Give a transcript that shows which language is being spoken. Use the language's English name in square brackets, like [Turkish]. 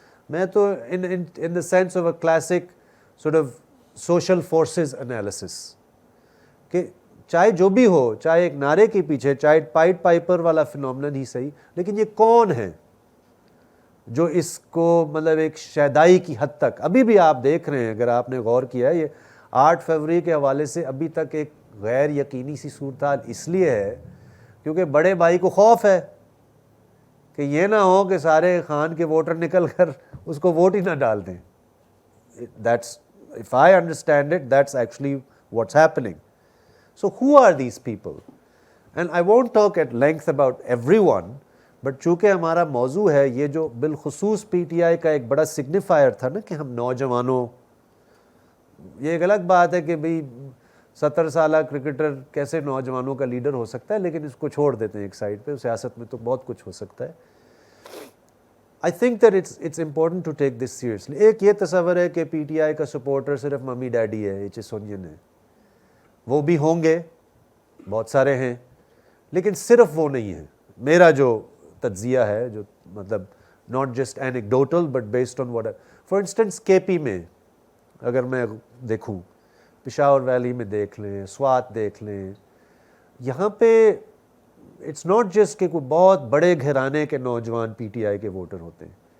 [Urdu] میں تو [English] in the sense of a classic sort of social forces analysis [Urdu] کہ چاہے جو بھی ہو, چاہے ایک نعرے کے پیچھے, چاہے پائڈ پائپر والا فینومینن ہی صحیح, لیکن یہ کون ہے جو اس کو مطلب ایک شیدائی کی حد تک ابھی بھی آپ دیکھ رہے ہیں. اگر آپ نے غور کیا یہ 8 فروری کے حوالے سے ابھی تک ایک غیر یقینی سی صورتحال اس لیے ہے کیونکہ بڑے بھائی کو خوف ہے کہ یہ نہ ہو کہ سارے خان کے ووٹر نکل کر اس کو ووٹ ہی نہ ڈال دیں. [English] That's, if I understand it, that's actually what's happening. So who are these people? And I won't talk at length about everyone, but [Urdu] چونکہ ہمارا موضوع ہے یہ جو بالخصوص پی ٹی آئی کا ایک بڑا سگنیفائر تھا نا کہ ہم نوجوانوں, یہ ایک الگ بات ہے کہ بھئی 70 سالہ کرکٹر کیسے نوجوانوں کا لیڈر ہو سکتا ہے, لیکن اس کو چھوڑ دیتے ہیں ایک سائڈ پہ, سیاست میں تو بہت کچھ ہو سکتا ہے. [English] I think that it's important to take this seriously. [Urdu] ایک یہ تصور ہے کہ پی ٹی آئی کا سپورٹر صرف ممی ڈیڈی ہے, ایچ اے سونین ہے, وہ بھی ہوں گے, بہت سارے ہیں, لیکن صرف وہ نہیں ہے. میرا جو تجزیہ ہے, جو مطلب [English] not just anecdotal but based on what for instance [Urdu] کے پی میں اگر میں دیکھوں, پشاور ویلی میں دیکھ لیں, سوات دیکھ لیں, یہاں پہ [English] it's not just [Urdu] کہ کوئی بہت بڑے گھرانے کے نوجوان پی ٹی آئی کے ووٹر ہوتے ہیں.